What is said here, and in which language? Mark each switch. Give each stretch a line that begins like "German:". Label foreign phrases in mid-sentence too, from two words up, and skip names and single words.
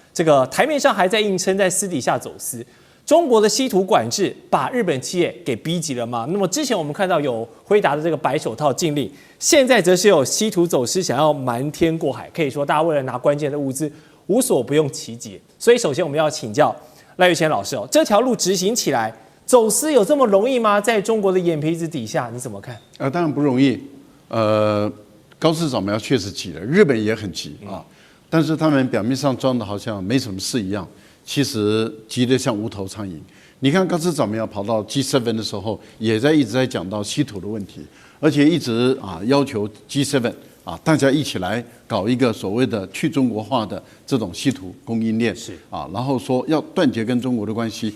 Chinese: 這個台面上還在硬撐，在私底下走私。中國的稀土管制把日本企業給逼急了嗎？那麼之前我們看到有輝達的這個白手套禁令，現在則是有稀土走私想要瞞天過海，可以說大家為了拿關鍵的物資無所不用其極。所以首先我們要請教賴岳謙老師這條路執行起來，走私有這麼容易嗎？在中國的眼皮子底下，你怎麼看？當然不容易。高市早苗確實急了，日本也很急啊。但是他們表面上裝的好像沒什麼事一樣， 其實急得像無頭蒼蠅。你看高市早苗跑到 G7 的時候，也一直在講到稀土的問題，而且一直要求 G7 大家一起來搞一個所謂的去中國化的這種稀土供應鏈，然後說要斷絕跟中國的關係。